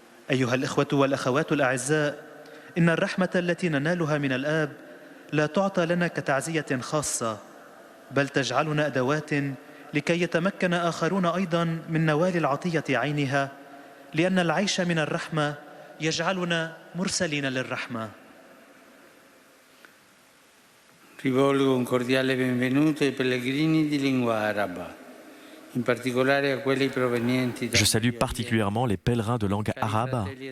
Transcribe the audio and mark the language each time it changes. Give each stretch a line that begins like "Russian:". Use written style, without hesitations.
Arabic: أيها الإخوة والأخوات الأعزاء، إن الرحمة التي ننالها من الآب لا تعطى لنا كتعزية خاصة، بل تجعلنا أدوات لكي يتمكن آخرون أيضا من نوال العطية عينها، لأن العيش من الرحمة يجعلنا مرسلين للرحمة.
Italian: Rivolgo un cordiale benvenuto ai pellegrini di lingua araba, in particolare a quelli provenienti da
French: Je salue particulièrement les pèlerins de langue arabe